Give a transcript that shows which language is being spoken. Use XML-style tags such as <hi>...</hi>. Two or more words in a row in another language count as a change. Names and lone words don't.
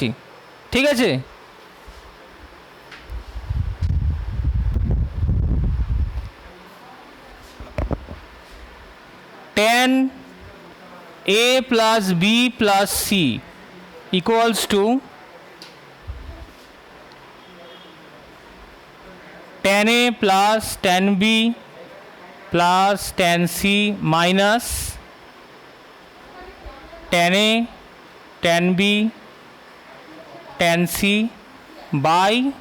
<bn>ঠিক আছে,</bn> <en>tan A plus B plus C equals to tan A plus tan B plus tan C minus tan A tan B tan C by</en>